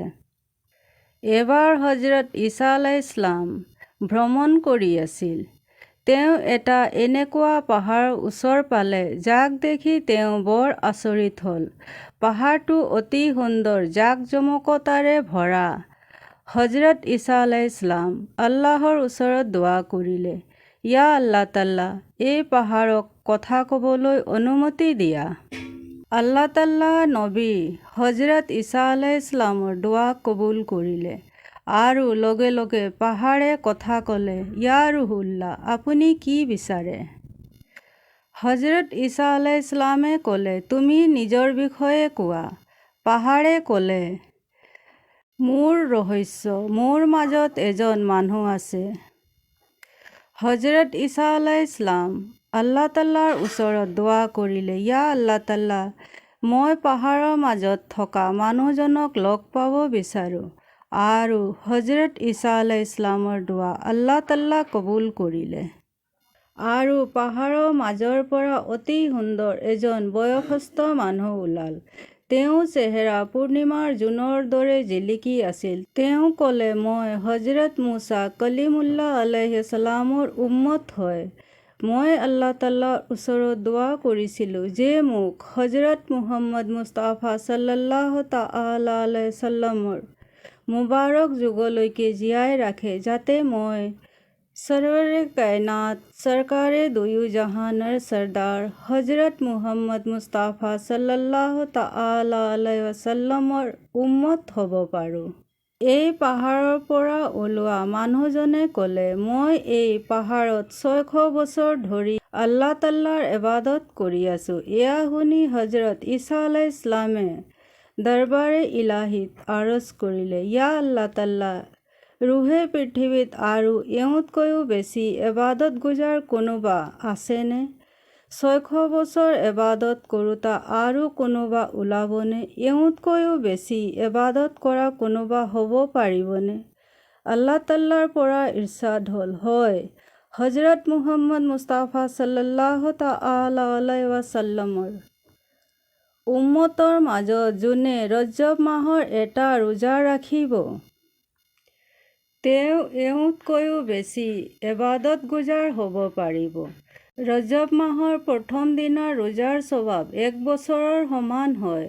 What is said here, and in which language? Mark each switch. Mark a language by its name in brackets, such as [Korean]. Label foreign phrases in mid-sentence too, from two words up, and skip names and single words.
[Assamese] এবাৰ হজৰত ঈসা [Arabic] عليه السلام [Assamese] ভ্ৰমণ কৰি আছিল। তেওঁ এটা এনেকুৱা পাহাৰৰ ওচৰ পালে যাক দেখি তেওঁ বৰ আচৰিত হ'ল। পাহাৰটো অতি সুন্দৰ, জাক-জমকতাৰে ভৰা। হজৰত ঈসা [Arabic] عليه السلام [Assamese] আল্লাহৰ ওচৰত দুৱা কৰিলে, [Arabic] يا الله تعالى, [Assamese] এই পাহাৰক কথা ক'বলৈ অনুমতি দিয়া। আল্লাহ তাআলা নবী হজৰত ঈসা [Arabic] عليه السلام [Assamese] দুৱা কবুল কৰিলে আৰু লগে লগে পাহাৰে কথা ক'লে, [Arabic] يا روح الله, [Assamese] আপুনি কি বিচাৰে? হজৰত ঈসা [Arabic] عليه السلام [Assamese] ক'লে, তুমি নিজৰ বিষয়ে কোৱা। পাহাৰে ক'লে, মোৰ ৰহস্য, মোৰ মাজত এজন মানুহ আছে। হজৰত ঈসা [Arabic] عليه السلام [Assamese] আল্লাহ তাআলাৰ ওচৰত দুৱা কৰিলে, [Arabic] يا الله تعالى, [Assamese] মই পাহাৰৰ মাজত থকা মানুহজনক লগ পাব বিচাৰোঁ। আৰু হজৰত ঈসা [Arabic] عليه السلام [Assamese] দুৱা আল্লাহ তাআলা কবুল কৰিলে। আৰু পাহাৰৰ মাজৰ পৰা অতি সুন্দৰ এজন বয়সস্থ মানুহ ওলাল। তেওঁৰ চেহেৰা পূৰ্ণিমাৰ জোনৰ দৰে জিলিকি আছিল। তেওঁ ক'লে, মই হজৰত মুছা কলিমুল্লাহ [Arabic] عليه السلام [Assamese] উম্মত হয়। মই আল্লাহ তাআলাৰ ওচৰত দুৱা কৰিছিলোঁ যে মোক হজৰত মুহাম্মদ মুস্তাফা [Arabic] صلى الله تعالى عليه وسلم [Assamese] মুবাৰক যুগলৈকে জীয়াই ৰাখে যাতে মই সৰৱৰে কায়নাত সৰকাৰে দুয়ো জাহানৰ সৰ্দাৰ হজৰত মুহাম্মদ মুস্তাফা [Arabic] صلى الله تعالى عليه وسلم [Assamese] উম্মত হ'ব পাৰোঁ। এই পাহাৰৰ পৰা ওলোৱা মানুহজনে ক'লে, মই এই পাহাৰত 600 বছৰ ধৰি আল্লাহ তাআলাৰ ইবাদত কৰি আছোঁ। এয়া শুনি হজৰত ঈসা [Arabic] عليه السلام [Assamese] দৰবাৰে ইলাহীত আৰজ কৰিলে, [Arabic] يا الله تعالى, [Assamese] ৰুহে পৃথিৱীত আৰু এওঁতকৈও বেছি ইবাদতগুজাৰ কোনোবা আছেনে? 600 বছৰ ইবাদত কৰোঁতা আৰু কোনোবা ওলাবনে? এওঁতকৈও বেছি ইবাদত কৰা কোনোবা হ'ব পাৰিবনে? আল্লাহ তাআলাৰ পৰা ইৰশ্বাদ হ'ল, হয়, হজৰত মুহাম্মদ মুস্তাফা [Arabic] صلى الله تعالى عليه وسلم [Assamese] উম্মতৰ মাজত যোনে ৰজব মাহৰ এটা ৰোজা ৰাখিব, তেওঁ এওঁতকৈও বেছি ইবাদতগুজাৰ হ'ব পাৰিব। ৰজব মাহৰ প্ৰথম দিনাৰ ৰোজাৰ সৱাব 1 বছৰৰ সমান হয়।